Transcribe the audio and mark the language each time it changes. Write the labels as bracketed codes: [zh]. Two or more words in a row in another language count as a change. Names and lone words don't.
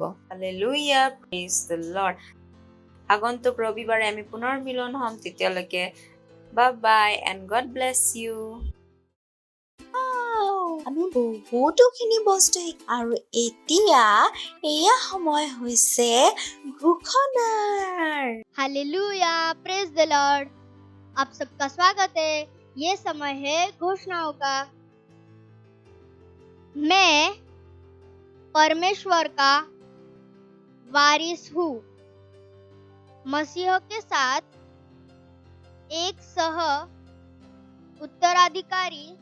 [as] হালেলুয়া। [en] praise the Lord. [as] আগন্তুক ৰবিবাৰে আমি পুনৰ মিলন হ'ম। তেতিয়ালৈকে [en] bye and God bless you. [as] আমি বহুতোখিনি বস্তু আৰু এতিয়া এয়া সময় হৈছে ঘোষণাৰ। [hi] हालेलुया, [en] praise the Lord. [hi] आप सबका स्वागत है। ये समय है घोषणाओं का। मैं परमेश्वर का वारिस हूँ। मसीह के साथ एक सह उत्तराधिकारी।